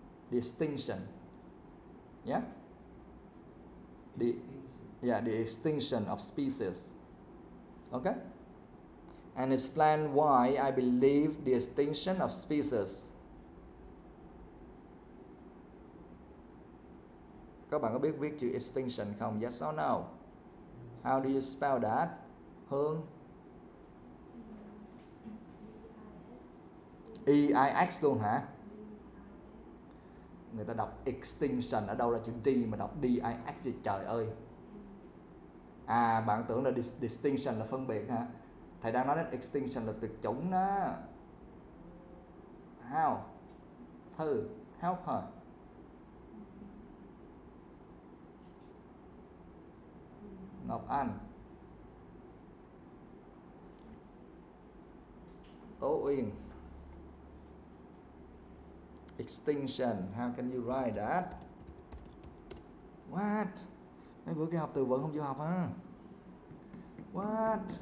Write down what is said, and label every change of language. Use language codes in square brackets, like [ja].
[en] The extinction. Yeah? The extinction of species. Okay? And explain why I believe the extinction of species. [vi] Các bạn có biết viết chữ extinction không? [en] Yes or no? How do you spell that? Hương? [vi] E-I-X luôn hả? Người ta đọc extinction, ở đâu ra chữ D mà đọc D-I-X gì trời ơi. À, bạn tưởng là distinction là phân biệt hả? Thầy đang nói đến extinction là tuyệt chủng đó. [en] How? Thư, help her. [vi] Ngọc Anh. Tố Uyên. [en] Extinction, how can you write that? What? [vi] Mấy bữa kia học từ vựng không chịu học hả? What?